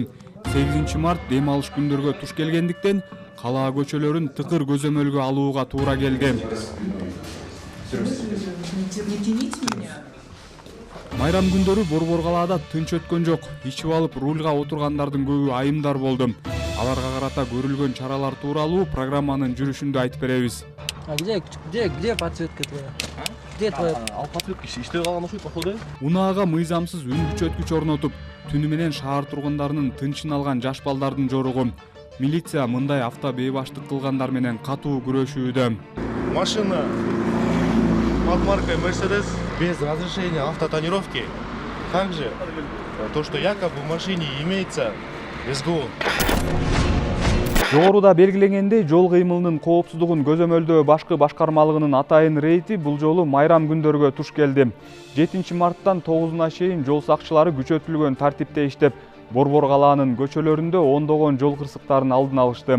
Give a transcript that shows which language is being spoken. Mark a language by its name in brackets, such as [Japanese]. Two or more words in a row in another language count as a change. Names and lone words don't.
[Kyrgyz] 8-март дем алыш күндөргө туш келгендиктен калаа көчөлөрүн тыкыр көзөмөлгө алууга туура келген. Майрам күндөрү Борбор калаада тынч өткөн жок. Ичип алып рульга отургандардын көбү айымдар болду. Аларга карата көрүлгөн чаралар тууралуу программанын жүрүшүндө айтып беребиз. [Russian] А где подсветка твоя? Где твоя? [Kyrgyz] Ал подсветка иштебей калган окшойт походу. Унаага мыйзамсыз үн күчөткүч орнотуп, түнү менен шаар тургундарынын тынчын алган жаш балдардын жоругу. Милиция мындай автобейбаштык кылгандар менен катуу күрөшүүдө. [Russian] Машина под маркой Mercedes без разрешения автотонировки. Также то, что якобы в машине имеется СГУ. [Kyrgyz] Жогоруда белгиленгендей, жол кыймылынын коопсуздугун көзөмөлдөө башкы башкармалыгынын атайын рейди бул жолу майрам күндөргө туш келди. 7-марттан 9-на чейин жол сакчылары күчөтүлгөн тартипте иштеп, Борбор калаанын көчөлөрүндө ондогон жол кырсыктарын алдын алышты.